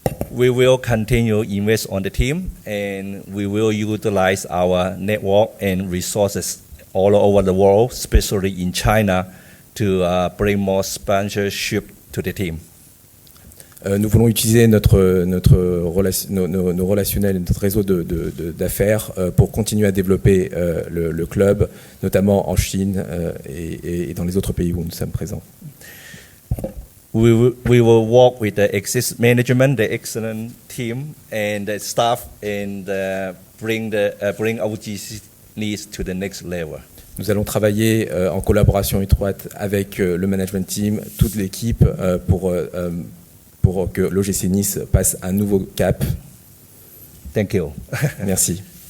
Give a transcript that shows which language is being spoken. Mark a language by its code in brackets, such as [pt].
[en] We will continue invest on the team, and we will utilize our network and resources all over the world, especially in China, to bring more sponsorship to the team. [fr] Nous voulons utiliser nos relationnels, notre réseau d'affaires pour continuer à développer le club, notamment en Chine et dans les autres pays où nous sommes présents. [en] We will work with the existing management, the excellent team, and the staff, and bring OGC Nice to the next level. [fr] Nous allons travailler en collaboration étroite avec le management team, toute l'équipe pour que l'OGC Nice passe un nouveau cap. [en] Thank you. [fr] Merci.